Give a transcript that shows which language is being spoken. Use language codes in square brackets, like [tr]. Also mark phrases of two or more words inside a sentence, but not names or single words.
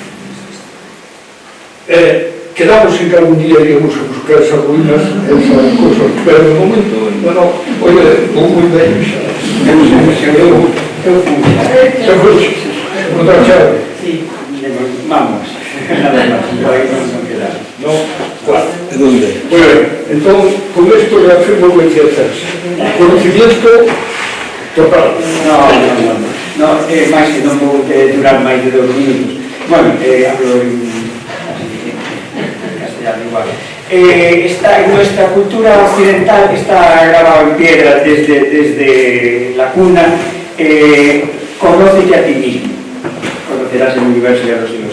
[es] Quedamos en que algún día iríamos a buscar esas ruinas, esas cosas, pero de momento, bueno, oye, muy bello, [gl] otra chave. [es] Sí, vamos, nada más, por ahí no queda. No, claro. ¿De dónde? Bueno, entonces, con esto le afirmo lo que hay que hacer. Conocimiento total. No, [gl] máis que non vou durar máis de 2 minutos. [es] Bueno, hablo en castellano igual. Nuestra cultura occidental está grabada en piedra desde la cuna. Conócete a ti mismo, conocerás el universo y a los dioses.